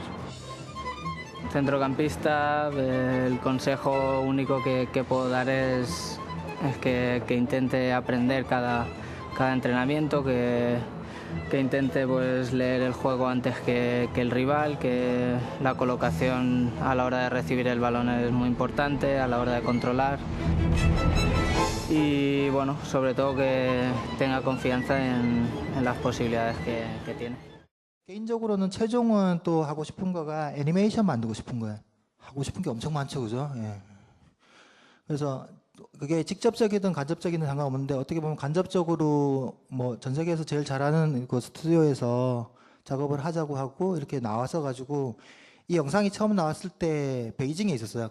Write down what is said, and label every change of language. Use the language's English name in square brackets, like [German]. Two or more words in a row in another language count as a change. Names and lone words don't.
[Spanish] Centrocampista, el consejo único que puedo dar es que intente aprender cada entrenamiento, que intente pues leer el juego antes que el rival, que la colocación a la hora de recibir el balón es muy importante, a la hora de controlar. Y bueno, sobre todo que tenga confianza en las posibilidades que tiene. [Korean] 개인적으로는 최종은 또 하고 싶은 거가 애니메이션 만들고 싶은 거예요. 하고 싶은 게 엄청 많죠, 그죠? 그래서 그게 직접적이든 간접적이든 상관없는데 어떻게 보면 간접적으로 뭐 전 세계에서 제일 잘하는 그 스튜디오에서 작업을 하자고 하고 이렇게 나와서 가지고 이 영상이 처음 나왔을 때 베이징에 있었어요.